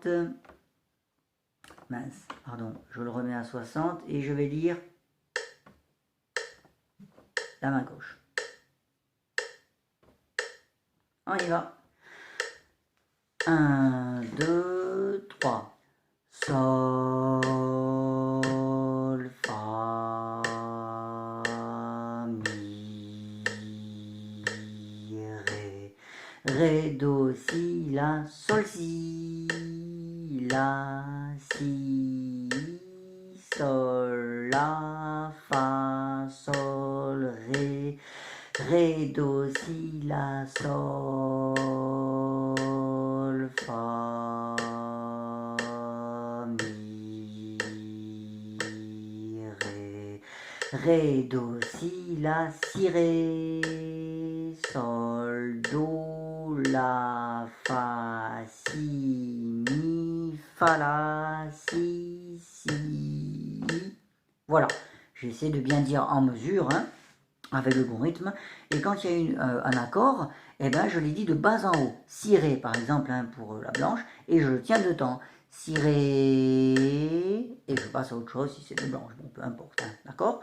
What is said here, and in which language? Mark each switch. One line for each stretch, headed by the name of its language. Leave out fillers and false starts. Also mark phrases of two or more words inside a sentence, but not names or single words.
French: Mince, pardon, je le remets à 60 et je vais lire la main gauche. On y va. 1, 2, 3. Sol, fa, mi, ré. Ré, do, si, la, sol, si, la, si, sol, la, fa, sol, ré. Ré, do, si, la, sol, fa, mi, ré. Ré, do, si, la, si, ré. Sol, do, la, fa, si, mi, fa, la, si, si. Voilà, j'ai essayé de bien dire en mesure, hein, avec le bon rythme. Et quand il y a un accord, eh ben, je l'ai dit de bas en haut. Si, ré, par exemple, hein, pour la blanche, et je le tiens dedans. Si, ré, et je passe à autre chose si c'est de blanche, bon, peu importe, hein, d'accord?